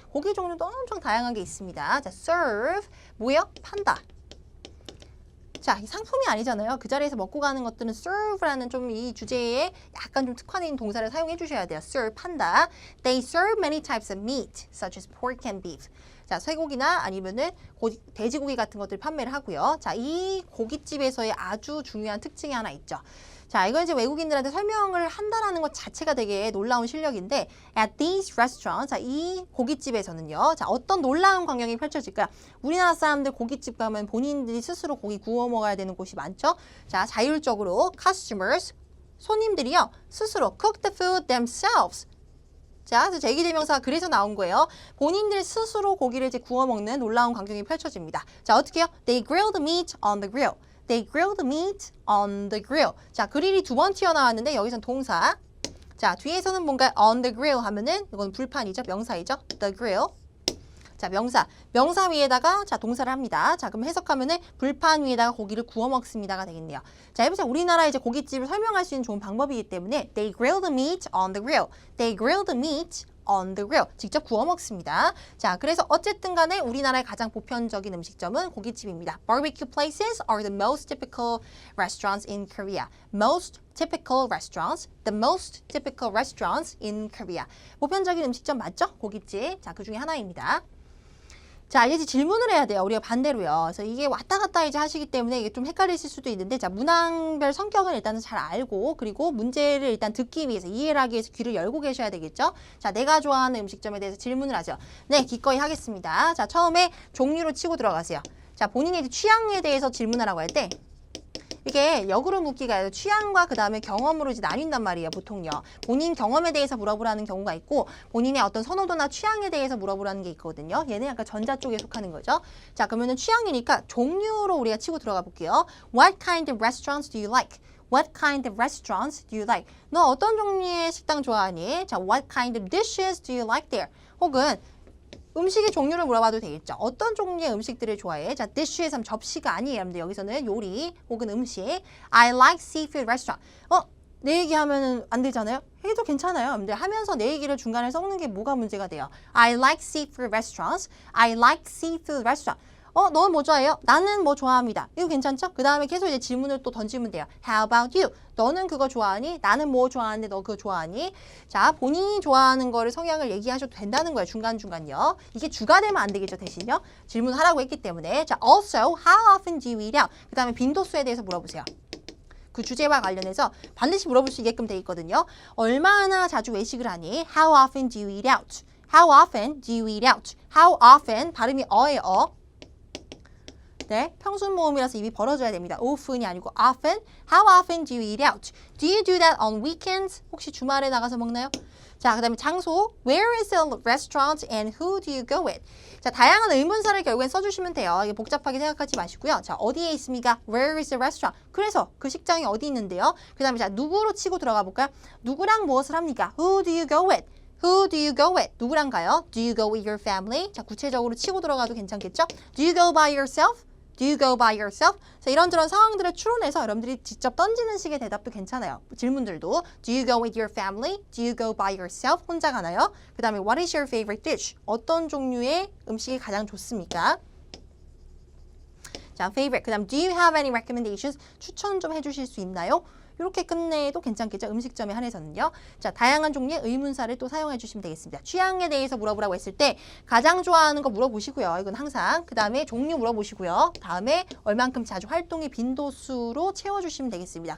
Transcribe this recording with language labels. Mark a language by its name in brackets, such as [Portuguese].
[Korean] 고기 종류도 엄청 다양하게 있습니다. 자, serve 뭐예요? 판다. 자, 이 상품이 아니잖아요. 그 자리에서 먹고 가는 것들은 serve라는 좀 이 주제에 약간 좀 특화된 동사를 사용해 주셔야 돼요. serve, 판다. [English] They serve many types of meat, such as pork and beef. [Korean] 자, 쇠고기나 아니면은 돼지고기 같은 것들 판매를 하고요. 자, 이 고깃집에서의 아주 중요한 특징이 하나 있죠. 자, 이건 이제 외국인들한테 설명을 한다라는 것 자체가 되게 놀라운 실력인데 [English] at these restaurants, [Korean] 자, 이 고깃집에서는요. 자, 어떤 놀라운 광경이 펼쳐질까요? 우리나라 사람들 고깃집 가면 본인들이 스스로 고기 구워 먹어야 되는 곳이 많죠. 자, 자율적으로 customers, 손님들이요. 스스로 [English] cook the food themselves. [Korean] 자, 그래서 제기대명사가 그래서 나온 거예요. 본인들 스스로 고기를 이제 구워 먹는 놀라운 광경이 펼쳐집니다. 자, 어떻게 해요? [English] They grill the meat on the grill. They grill the meat on the grill. [Korean] 자, 그릴이 두 번 튀어나왔는데 여기선 동사. 자, 뒤에서는 뭔가 on the grill 하면은 이건 불판이죠. 명사이죠. The grill. 자, 명사. 명사 위에다가 자, 동사를 합니다. 자, 그럼 해석하면은 불판 위에다가 고기를 구워 먹습니다가 되겠네요. 자, 해보세요. 우리나라 이제 고깃집을 설명할 수 있는 좋은 방법이기 때문에 [English] They grill the meat on the grill. They grill the meat on the grill. [Korean] 직접 구워 먹습니다. 자, 그래서 어쨌든 간에 우리나라의 가장 보편적인 음식점은 고깃집입니다. [English] Barbecue places are the most typical restaurants in Korea. Most typical restaurants. The most typical restaurants in Korea. [Korean] 보편적인 음식점 맞죠? 고깃집. 자, 그 중에 하나입니다. 자, 이제 질문을 해야 돼요. 우리가 반대로요. 그래서 이게 왔다 갔다 이제 하시기 때문에 이게 좀 헷갈리실 수도 있는데, 자, 문항별 성격은 일단은 잘 알고, 그리고 문제를 일단 듣기 위해서, 이해를 하기 위해서 귀를 열고 계셔야 되겠죠? 자, 내가 좋아하는 음식점에 대해서 질문을 하죠. 네, 기꺼이 하겠습니다. 자, 처음에 종류로 치고 들어가세요. 자, 본인의 취향에 대해서 질문하라고 할 때, 이게 역으로 묻기가 아니라 취향과 그 다음에 경험으로 이제 나뉜단 말이에요, 보통요. 본인 경험에 대해서 물어보라는 경우가 있고, 본인의 어떤 선호도나 취향에 대해서 물어보라는 게 있거든요. 얘는 약간 전자 쪽에 속하는 거죠. 자, 그러면은 취향이니까 종류로 우리가 치고 들어가 볼게요. [English] What kind of restaurants do you like? What kind of restaurants do you like? [Korean] 너 어떤 종류의 식당 좋아하니? [English] 자, what kind of dishes do you like there? [Korean] 혹은 음식의 종류를 물어봐도 되겠죠. 어떤 종류의 음식들을 좋아해? 자, dish에서 접시가 아니에요. 여러분들 여기서는 요리 혹은 음식. [English] I like seafood restaurant. [Korean] 내 얘기하면 안 되잖아요. 해도 괜찮아요. 여러분들 하면서 내 얘기를 중간에 섞는 게 뭐가 문제가 돼요. [English] I like seafood restaurants. I like seafood restaurant. [Korean] 너는 뭐 좋아해요? 나는 뭐 좋아합니다. 이거 괜찮죠? 그 다음에 계속 이제 질문을 또 던지면 돼요. [English] How about you? [Korean] 너는 그거 좋아하니? 나는 뭐 좋아하는데 너 그거 좋아하니? 자, 본인이 좋아하는 거를 성향을 얘기하셔도 된다는 거예요. 중간중간요. 이게 주가 되면 안 되겠죠, 대신요. 질문하라고 했기 때문에. [English] 자, also, how often do you eat out? [Korean] 그 다음에 빈도수에 대해서 물어보세요. 그 주제와 관련해서 반드시 물어볼 수 있게끔 돼 있거든요. 얼마나 자주 외식을 하니? [English] How often do you eat out? How often do you eat out? How often, [Korean] 발음이 어예요. 네, 평순 모음이라서 입이 벌어져야 됩니다. often이 아니고 often. [English] How often do you eat out? Do you do that on weekends? [Korean] 혹시 주말에 나가서 먹나요? 자, 그 다음에 장소. [English] Where is the restaurant and who do you go with? [Korean] 자, 다양한 의문사를 결국엔 써주시면 돼요. 이게 복잡하게 생각하지 마시고요. 자, 어디에 있습니까? [English] Where is the restaurant? [Korean] 그래서 그 식당이 어디 있는데요? 그 다음에 자, 누구로 치고 들어가 볼까요? 누구랑 무엇을 합니까? [English] Who do you go with? Who do you go with? [Korean] 누구랑 가요? [English] Do you go with your family? [Korean] 자, 구체적으로 치고 들어가도 괜찮겠죠? [English] Do you go by yourself? Do you go by yourself? [Korean] 자, 이런저런 상황들을 추론해서 여러분들이 직접 던지는 식의 대답도 괜찮아요. 질문들도 [English] Do you go with your family? Do you go by yourself? [Korean] 혼자 가나요? 그 다음에 [English] What is your favorite dish? [Korean] 어떤 종류의 음식이 가장 좋습니까? [English] 자, favorite. [Korean] 그 다음 [English] Do you have any recommendations? [Korean] 추천 좀 해주실 수 있나요? 이렇게 끝내도 괜찮겠죠? 음식점에 한해서는요. 자, 다양한 종류의 의문사를 또 사용해 주시면 되겠습니다. 취향에 대해서 물어보라고 했을 때 가장 좋아하는 거 물어보시고요. 이건 항상. 그 다음에 종류 물어보시고요. 다음에 얼만큼 자주 활동의 빈도수로 채워주시면 되겠습니다.